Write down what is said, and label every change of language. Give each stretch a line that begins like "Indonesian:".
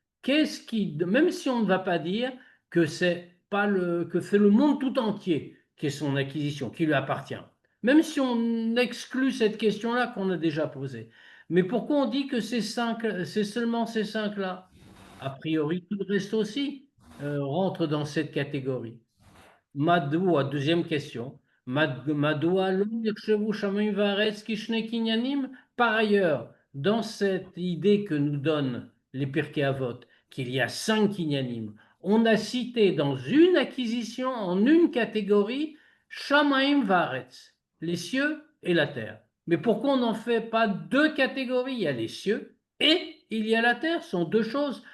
French: Qu'est-ce qui, même si on ne va pas dire que c'est pas que c'est le monde tout entier qui est son acquisition, qui lui appartient, même si on exclut cette question-là qu'on a déjà posée, Mais pourquoi on dit que c'est seulement ces cinq-là? A priori, tout le reste aussi rentre dans cette catégorie. Madoua, deuxième question.
Hebrew: Madoua lo נחשבו שמיים וארץ כשני קניינים?
French: Par ailleurs, dans cette idée que nous donnent les Pirkei Avot, qu'il y a cinq kinyanim, on a cité dans une acquisition, en une catégorie, Shamaim Varetz, les cieux et la terre. Mais pourquoi on n'en fait pas deux catégories? Il y a les cieux et il y a la terre, ce sont deux choses.